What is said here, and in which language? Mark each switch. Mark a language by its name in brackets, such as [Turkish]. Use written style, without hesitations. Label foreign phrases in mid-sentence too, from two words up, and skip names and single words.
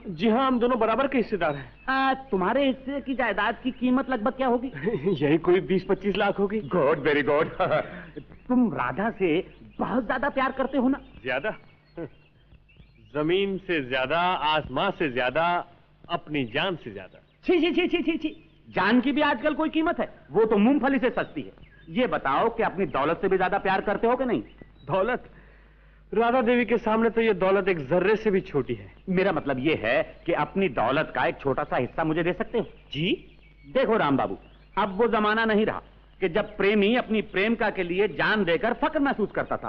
[Hindi] जी हाँ, हम दोनों बराबर के हिस्सेदार हैं। तुम्हारे हिस्से की जायदाद की कीमत लगभग क्या होगी? यही कोई 20-25 लाख होगी। [English] Good, very good. [Hindi] तुम राधा से बहुत ज्यादा प्यार करते हो ना? ज्यादा? जमीन से ज्यादा, आसमां से ज्यादा, अपनी जान से ज्यादा। छी छी छी छी छी छी, जान की भी आजकल कोई कीमत है? वो तो मूंगफली से सस्ती है। ये बताओ कि अपनी दौलत से भी ज्यादा प्यार करते हो कि नहीं? दौलत? राधा देवी के सामने तो ये दौलत एक जर्रे से भी छोटी है। मेरा मतलब ये है कि अपनी दौलत का एक छोटा सा हिस्सा मुझे दे सकते हो? जी? देखो राम बाबू, अब वो जमाना नहीं रहा कि जब प्रेमी अपनी प्रेमिका के लिए जान देकर फक्र महसूस करता था।